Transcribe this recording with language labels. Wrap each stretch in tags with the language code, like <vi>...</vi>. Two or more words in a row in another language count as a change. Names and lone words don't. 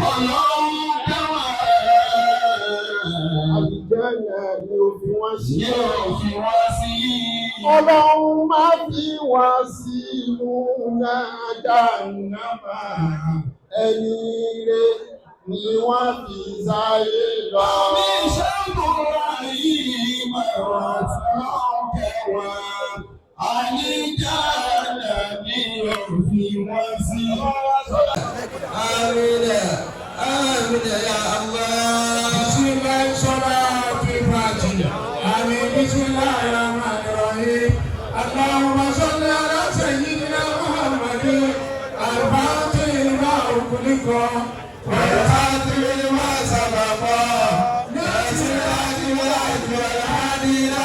<yo>àlùjánnà ni ó fi wọ́n sí ọlọ́run má fi wọ́n sí inú náà dáńnàmà ẹni rẹ̀ ni wọ́n fi sáyé lọ. Mi ṣàbùrà yìí máa tán kẹwàá. Àlùjánnà ni ó fi wọ́n sí.</yo> <ar>آمين، آمين يا الله. بسم الله صلاة فاتحة. آمين بسم الله الرحمن الرحيم. اللهم صل على سيدنا محمد. الفاتح لما أغلق. والخاتم لما سبق ناصر الحق بالحق والهادي إلى</ar>